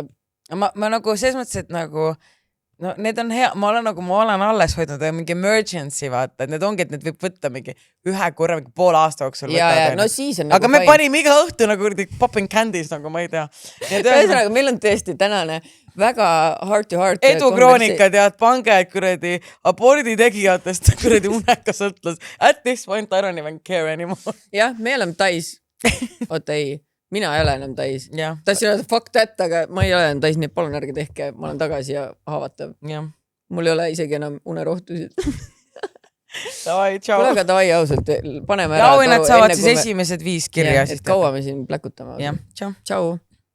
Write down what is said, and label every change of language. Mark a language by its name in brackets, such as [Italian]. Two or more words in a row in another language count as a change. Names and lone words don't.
[Estonian] Ma nagu selles mõttes, et nagu no need on hea, ma olen alles hoidnud mingi emergency vaata, et need ongi, et need võib võtta mingi ühe korra, mingi poole aasta jooksul. No siis on aga me panime iga õhtu nagu [English] popping candies, [Estonian] nagu ma ei tea. Ühesõnaga, meil on tõesti tänane väga [English] heart to heart. [Estonian] Edukroonika tead, pange, et kuradi abordi tegijatest kuradi uneka sõltlus. [English] At this point I don't even care anymore. [Estonian] Jah, me oleme tais. Oota ei. Mina ei ole enam täis. Tahtsin öelda [English] fuck that, [Estonian] aga ma ei ole enam täis, nii et palun ärge tehke, ma olen tagasi ja haavatav. Mul ei ole isegi enam unerohtusid. Davai, tšau. Kuule, aga davai ausalt, paneme ära. Ja auhinnad saavad siis esimesed 5 kirja. Et kaua me siin pläkutame. Tšau. Tšau.